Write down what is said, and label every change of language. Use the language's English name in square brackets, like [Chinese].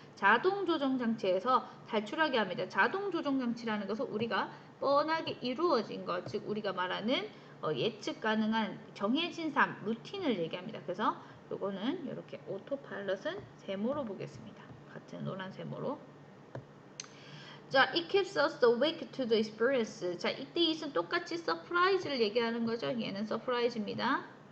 [Korean] 자동 조종 장치에서 탈출하게 합니다. 자동 조종 장치라는 것은 우리가 뻔하게 이루어진 것, 즉 우리가 말하는 예측 가능한 정해진 삶, 루틴을 얘기합니다. 그래서 요거는 이렇게 오토 파일럿은 세모로 보겠습니다. 같은 노란 세모로. 자, [English] it keeps us awake to the experience. [Korean] 자, 이때 it은 똑같이 surprise를 얘기하는 거죠. 얘는 surprise입니다.